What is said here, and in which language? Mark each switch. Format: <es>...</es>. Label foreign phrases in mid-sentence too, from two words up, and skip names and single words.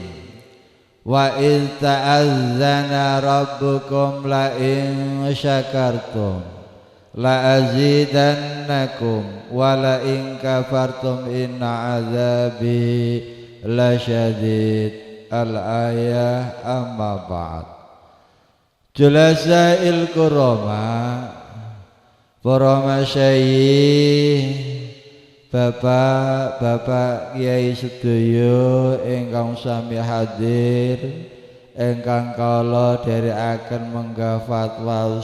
<ar>وإذ تأذن ربكم لئن شكرتم لأزيدنكم ولئن كفرتم إن عذابي لشديد. الآية أما بعد. جلساء الكرماء,</ar> <jv>para masyayikh, bapak-bapak kiai sedaya ingkang sami hadir, ingkang kala dherekaken menggah fatwa</jv>